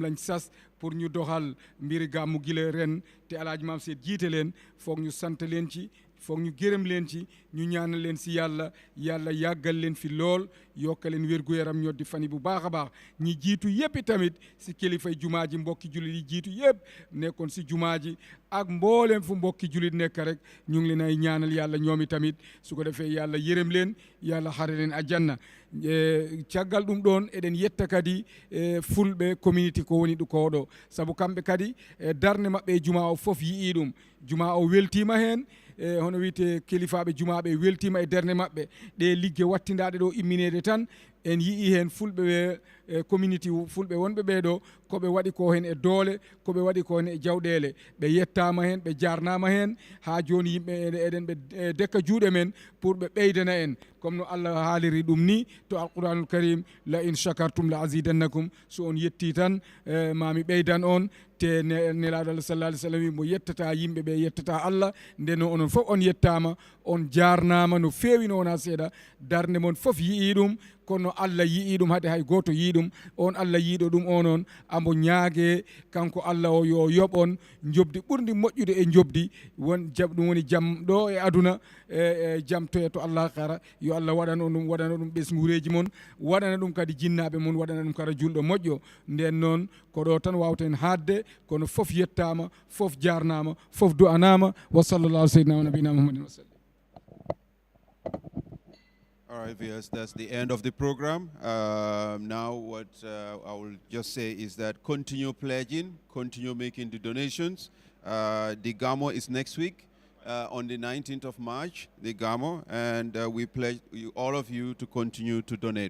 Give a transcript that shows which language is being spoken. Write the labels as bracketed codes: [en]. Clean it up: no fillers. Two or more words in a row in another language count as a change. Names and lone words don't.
[wo] lañ sas pour ñu doxal mbiri gàmmu gile ren te alaaji maam Seyd jiite leen foog ñu sant leen ci foog ñu gërëm leen ci ñu ñaanal leen si yàlla yàggal leen fi lool yokka leen wér-gu-yaram ñoo di fani bu baax a baax ñi jiitu yëpp tamit si kilifay jumaa ji mbokki jullit yi jiitu yëpp nekkoon si jumaa ji ak mbooleem fu mbokki jullit nekk rek ñu ngi leen ay ñaanal yàlla ñoom tamit su ko defee yàlla yërëm leen yàlla xare leen aljanna [ff] caggal ɗum ɗon eɗen yetta kadi fulɓe community ko woni ɗo koɗo saabu kamɓe kadi darde maɓɓe juma o fof yii ɗum juma o weltima hen hono wiyete kilifaɓe jumaɓe weltima e derne maɓɓe ɗe ligge wattindaɗe ɗo imminede tan en yii hen fulɓe community fulɓe wonɓe ɓeɗo koɓe waɗi ko hen e doole koɓe waɗi ko hen e jawɗele ɓe yettama hen ɓe jarnama hen ha joni yimɓe eɗen ɓe dekka juuɗe men pour ɓe ɓeydana en comme no Allah haaliri ɗum ni to [ar] القرآن الكريم لئن شكرتم لأزيدنكم [ff] so on yetti tan mami ɓeydan on te nelaɗo Allah [ar] صلى الله عليه وسلم [ff] mo yettata yimɓe ɓe yettata Allah nden onon fof on yettama on jarnama no fewi no wona seeɗa darde mon fof yii ɗum kono Allah yii ɗum haade hay goto yii ɗum on Allah yiiɗo ɗum onon amo ñaage kanko Allah o yo yoɓ on jobdi ɓurdi moƴƴude e jobdi ɗum woni jaam ɗo e aduna jaam to to Allah kara yo Allah waɗano ɗum ɓesgureji mon waɗana ɗum kadi jinnaɓe mon waɗana ɗum kadi julɗo moƴƴo nden noon ko ɗo tan wawten haadde kono fof yettama fof jarnama fof du'anama [ar] وصلى الله سيدنا ونبينا محمد وسلم. [en] All right, viewers, that's the end of the program. Now what I will just say is that continue pledging, continue making the donations. The GAMO is next week on the 19th of March, the GAMO, and we pledge all of you to continue to donate.